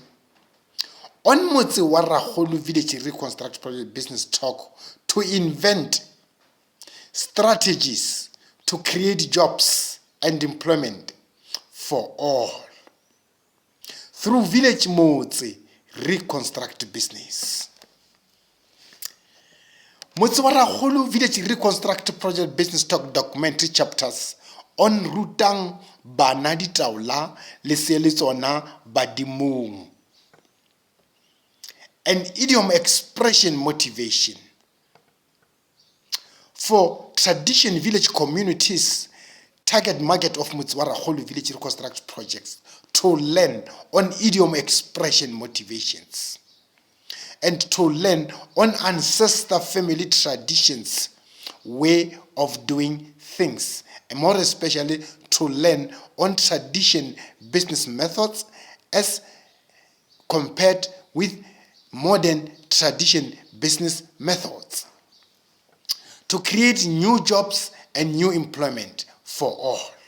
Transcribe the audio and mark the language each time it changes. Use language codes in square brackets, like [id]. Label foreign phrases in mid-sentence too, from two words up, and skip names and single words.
[en] On Motse wa Rakgolo Village Reconstruct Project Business Talk to invent strategies to create jobs and employment for all through Village Motse Reconstruct Business. Motse wa Rakgolo Village Reconstruct Project Business Talk Documentary chapters on [tn] rutang bana ditaola le seele tsona badimong. [en] An idiom expression motivation for tradition village communities, target market of Motse wa Rakgolo Village Reconstruct Projects to learn on idiom expression motivations and to learn on ancestor family traditions, way of doing things, and more especially to learn on tradition business methods as compared with modern tradition business methods, to create new jobs and new employment for all.